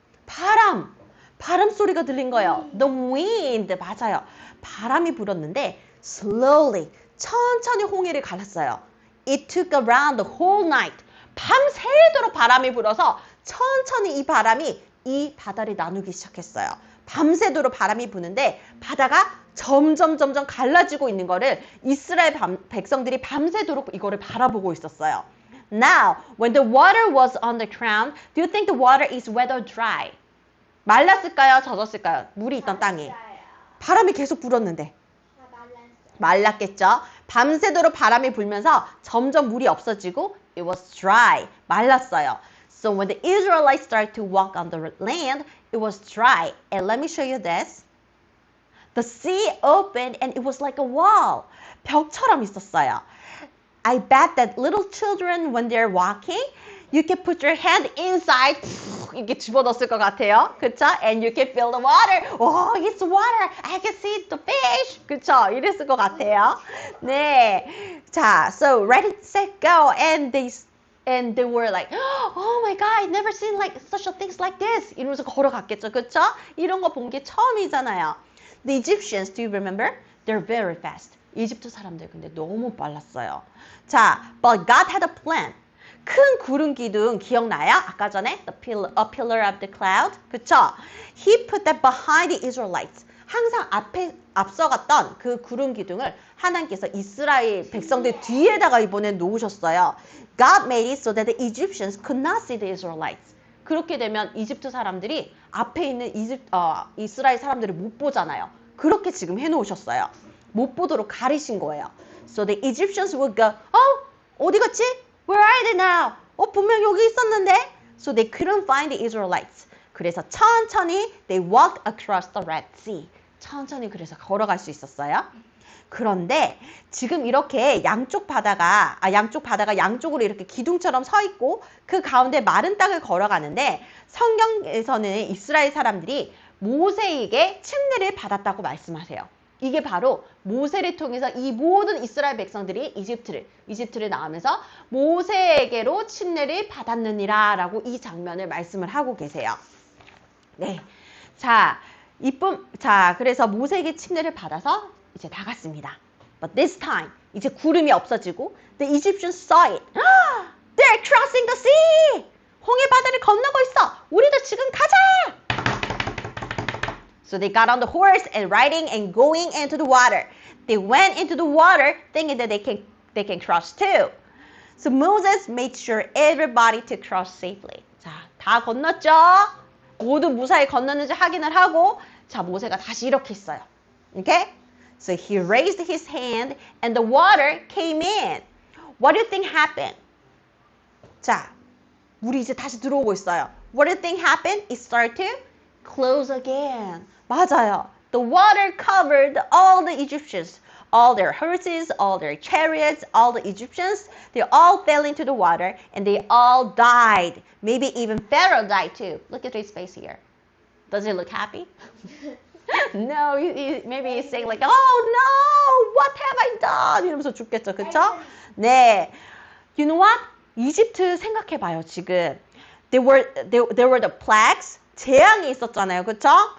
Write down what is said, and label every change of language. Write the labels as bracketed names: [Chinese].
[Korean] 바람 소리가 들린 거예요. [English] The wind. 맞아요. [Korean] 바람이 불었는데 [English] slowly, [Korean] 천천히 홍해를 갈랐어요. [English] It took around the whole night. [Korean] 밤새도록 바람이 불어서 천천히 이 바람이 이 바다를 나누기 시작했어요. 밤새도록 바람이 부는데 바다가 점점 갈라지고 있는 거를 이스라엘 백성들이 밤새도록 이거를 바라보고 있었어요. [English] Now, when the water was on the ground, do you think the water is wet or dry? [Korean] 말랐을까요? 젖었을까요? 물이 있던 땅이. 바람이 계속 불었는데. 말랐겠죠? 밤새도록 바람이 불면서 점점 물이 없어지고 [English] it was dry. [Korean] 말랐어요. [English] So when the Israelites started to walk on the land, it was dry. And let me show you this. The sea opened and it was like a wall. [Korean] 벽처럼 있었어요. [English] I bet that little children, when they're walking, you can put your hand inside. [Korean] 이렇게 집어넣었을 것 같아요. 그쵸? [English] And you can feel the water. Oh, it's water. I can see the fish. [Korean] 그쵸? 이랬을 것 같아요. 네. 자, [English] so ready, set, go. And they were like, oh my God, I've never seen like such a things like this. [Korean] 이러면서 걸어갔겠죠. 그쵸? 이런 거 본 게 처음이잖아요. [English] The Egyptians, do you remember? They're very fast. [Korean] 이집트 사람들 근데 너무 빨랐어요. 자, [English] but God had a plan. [Korean] 큰 구름 기둥 기억나요? 아까 전에 [English] a pillar of the cloud. [Korean] 그쵸? [English] He put that behind the Israelites. [Korean] 항상 앞서갔던 그 구름 기둥을 하나님께서 이스라엘 백성들 뒤에다가 이번에 놓으셨어요. [English] God made it so that the Egyptians could not see the Israelites. [Korean] 그렇게 되면 이집트 사람들이 앞에 있는 이스라엘 사람들을 못 보잖아요. 그렇게 지금 해놓으셨어요. 못 보도록 가리신 거예요. [English] So the Egyptians would go, [Korean] 어디 갔지? [English] Where are they now? [Korean] 분명 여기 있었는데? [English] So they couldn't find the Israelites. [Korean] 그래서 천천히 [English] they walked across the Red Sea. [Korean] 천천히 그래서 걸어갈 수 있었어요. 그런데 지금 이렇게 양쪽 바다가 양쪽으로 이렇게 기둥처럼 서 있고 그 가운데 마른 땅을 걸어가는데 성경에서는 이스라엘 사람들이 모세에게 침례를 받았다고 말씀하세요. 이게 바로 모세를 통해서 이 모든 이스라엘 백성들이 이집트를 나오면서 모세에게로 침례를 받았느니라 라고 이 장면을 말씀을 하고 계세요. 네. 자, 그래서 모세에게 침례를 받아서 이제 나갔습니다. [English] But this time, [Korean] 이제 구름이 없어지고 [English] the Egyptians saw it. They're crossing the sea! [Korean] 홍해 바다를 건너고 있어! 우리도 지금 가자! [English] So they got on the horse and riding and going into the water. They went into the water thinking that they can cross too. So Moses made sure everybody to cross safely. [Korean] 자, 다 건넜죠? 모두 무사히 건넜는지 확인을 하고 자, 모세가 다시 이렇게 했어요. [English] Okay? So he raised his hand and the water came in. What do you think happened? [Korean] 자, 물이 이제 다시 들어오고 있어요. [English] What do you think happened? It started to close again. [Korean] 맞아요. [English] The water covered all the Egyptians. All their horses, all their chariots, all the Egyptians, they all fell into the water and they all died. Maybe even Pharaoh died too. Look at his face here. Does he look happy? No, maybe he's saying like, oh no, what have I done? [Korean] 이러면서 죽겠죠, 그쵸? 네. [English] You know what? [Korean] 이집트 생각해봐요, 지금. [English] There were the plagues. [Korean] 재앙이 있었잖아요, 그쵸?